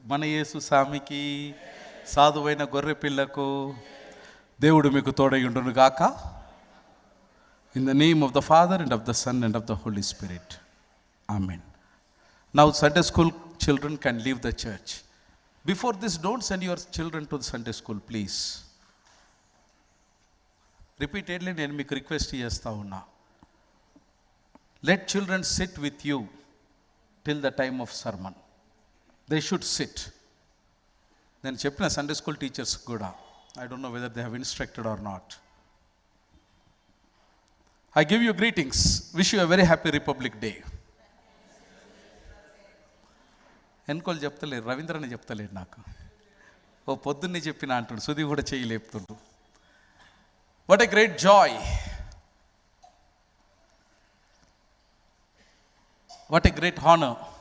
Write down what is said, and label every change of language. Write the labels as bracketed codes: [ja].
[te] మన యేసు స్వామికి, సాధువైన గొర్రె పిల్లకు దేవుడు మీకు తోడయుండును గాక. [en] In the name of the Father and of the Son and of the Holy Spirit. Amen. Now Sunday school children can leave the church. Before this, don't send your children to the Sunday school, please. [te] Repeatedly నేను మీకు request చేస్తా ఉన్నా. [en] Let children sit with you till the time of sermon. They should sit. [te] నేను చెప్పిన Sunday school teachers కూడా, [en] I don't know whether they have instructed or not. I give you greetings. Wish you a very happy Republic Day. [te] ఎన్కోలు చెప్తలేరు, రవీంద్రని చెప్తలేడు నాకు. ఓ పొద్దున్నే చెప్పిన అంటుండు, సుధి కూడా చెయ్యి లేపుతుండు. [en] What a great joy, what a great honour.